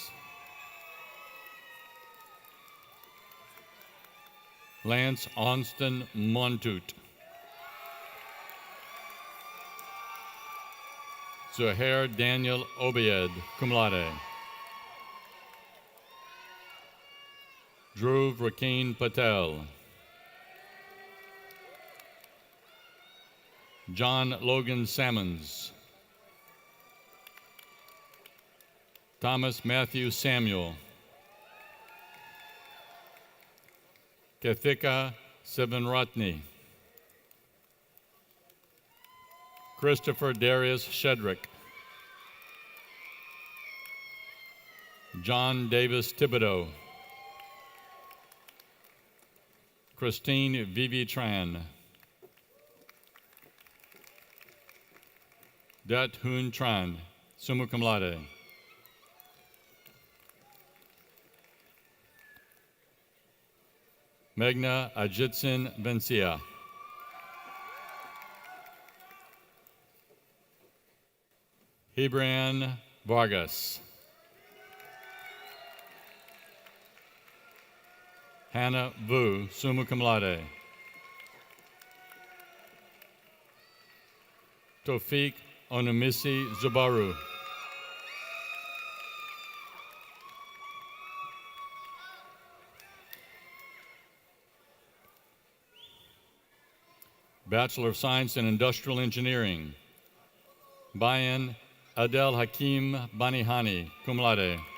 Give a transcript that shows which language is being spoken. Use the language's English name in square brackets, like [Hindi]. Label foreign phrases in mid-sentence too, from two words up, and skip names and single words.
[English] Lance Onston Montut. Zuhair Daniel Obied, [Latin] cum laude. [English] Dhruv Rakeen Patel. John Logan Sammons. Thomas Matthew Samuel. Kathika Sivanratne. Christopher Darius Shedrick. John Davis Thibodeau. Christine Vivi Tran. Dat Hoon Tran, [Latin] summa cum laude. [English] Megna Ajitsin Vencia. Hebran Vargas. Hannah Vu, [Latin] summa cum laude. [English] Tofik Onumisi Zubaru. Bachelor of Science in Industrial Engineering. Bayan Adel Hakim Banihani, [Latin] cum laude.